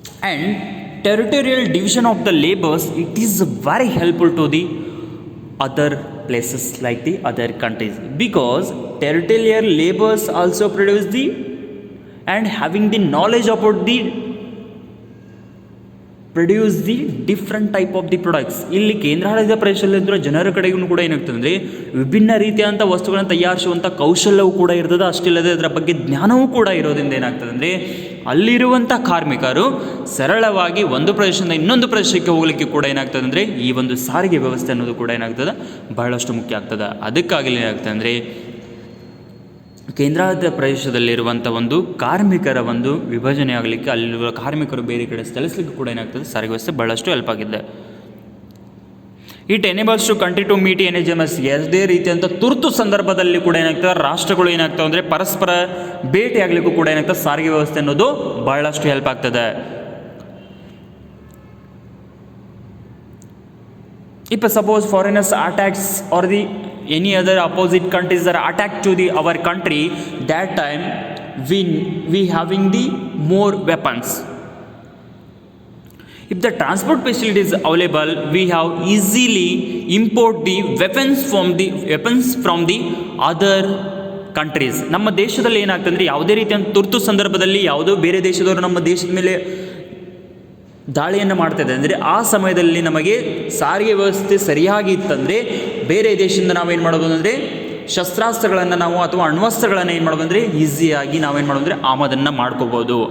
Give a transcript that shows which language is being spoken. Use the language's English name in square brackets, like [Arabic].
[English] And territorial division of the labors, it is very helpful to the other places like the other countries, because territorial labors also produce the and having the knowledge about the produce the different type of the products. [Kannada] ಇಲ್ಲಿ ಕೇಂದ್ರಾಡಳಿತ ಪ್ರದೇಶದಲ್ಲಿರುವ ಜನರ ಕಡೆಗೂ ಕೂಡ ಏನಾಗ್ತದೆ ಅಂದರೆ ವಿಭಿನ್ನ ರೀತಿಯಾದಂಥ ವಸ್ತುಗಳನ್ನು ತಯಾರಿಸುವಂಥ ಕೌಶಲ್ಯವೂ ಕೂಡ ಇರ್ತದೆ. ಅಷ್ಟಿಲ್ಲದೆ ಅದರ ಬಗ್ಗೆ ಜ್ಞಾನವೂ ಕೂಡ ಇರೋದ್ರಿಂದ ಏನಾಗ್ತದೆ ಅಂದರೆ ಅಲ್ಲಿರುವಂಥ ಕಾರ್ಮಿಕರು ಸರಳವಾಗಿ ಒಂದು ಪ್ರದೇಶದಿಂದ ಇನ್ನೊಂದು ಪ್ರದೇಶಕ್ಕೆ ಹೋಗಲಿಕ್ಕೆ ಕೂಡ ಏನಾಗ್ತದೆ ಅಂದರೆ ಈ ಒಂದು ಸಾರಿಗೆ ವ್ಯವಸ್ಥೆ ಅನ್ನೋದು ಕೂಡ ಏನಾಗ್ತದೆ ಬಹಳಷ್ಟು ಮುಖ್ಯ ಆಗ್ತದೆ. ಅದಕ್ಕಾಗಿ ಏನಾಗ್ತದೆ ಅಂದರೆ ಕೇಂದ್ರಾಡಳಿತ ಪ್ರದೇಶದಲ್ಲಿರುವಂಥ ಒಂದು ಕಾರ್ಮಿಕರ ಒಂದು ವಿಭಜನೆ ಆಗಲಿಕ್ಕೆ, ಅಲ್ಲಿರುವ ಕಾರ್ಮಿಕರು ಬೇರೆ ಕಡೆ ಸ್ಥಳಿಸಲಿಕ್ಕೆ ಕೂಡ ಏನಾಗ್ತದೆ ಸಾರಿಗೆ ವ್ಯವಸ್ಥೆ ಬಹಳಷ್ಟು ಹೆಲ್ಪ್ ಆಗಿದೆ. [English] It enables to country to meet emergencies. [Kannada] ಯಾವುದೇ ರೀತಿಯಂಥ ತುರ್ತು ಸಂದರ್ಭದಲ್ಲಿ ಕೂಡ ಏನಾಗ್ತದೆ ರಾಷ್ಟ್ರಗಳು ಏನಾಗ್ತವೆ ಅಂದರೆ ಪರಸ್ಪರ ಭೇಟಿ ಆಗಲಿಕ್ಕೂ ಕೂಡ ಏನಾಗ್ತದೆ ಸಾರಿಗೆ ವ್ಯವಸ್ಥೆ ಅನ್ನೋದು ಬಹಳಷ್ಟು ಹೆಲ್ಪ್ ಆಗ್ತದೆ. [English] If suppose foreigners attacks or the any other opposite countries are attacked to the our country, that time we having the more weapons. If the transport facility is available, we have easily import the weapons from the other countries. [Kannada] ನಮ್ಮ ದೇಶದಲ್ಲಿ ಏನಾಗ್ತಂದ್ರೆ ಯಾವುದೇ ರೀತಿಯ ತುರ್ತು ಸಂದರ್ಭದಲ್ಲಿ ಯಾವುದೋ ಬೇರೆ ದೇಶದವರು ನಮ್ಮ ದೇಶದ ಮೇಲೆ ದಾಳಿಯನ್ನು ಮಾಡ್ತಾಯಿದೆ ಅಂದರೆ ಆ ಸಮಯದಲ್ಲಿ ನಮಗೆ ಸಾರಿಗೆ ವ್ಯವಸ್ಥೆ ಸರಿಯಾಗಿ ಇತ್ತಂದರೆ ಬೇರೆ ದೇಶದಿಂದ ನಾವೇನು ಮಾಡ್ಬೋದು ಅಂದರೆ ಶಸ್ತ್ರಾಸ್ತ್ರಗಳನ್ನು ನಾವು ಅಥವಾ ಅಣ್ವಸ್ತ್ರಗಳನ್ನು ಏನು ಮಾಡ್ಬೋದು ಅಂದರೆ ಈಸಿಯಾಗಿ ನಾವೇನು ಮಾಡ್ಬೋದು ಅಂದರೆ ಆಮದನ್ನು ಮಾಡ್ಕೋಬೋದು.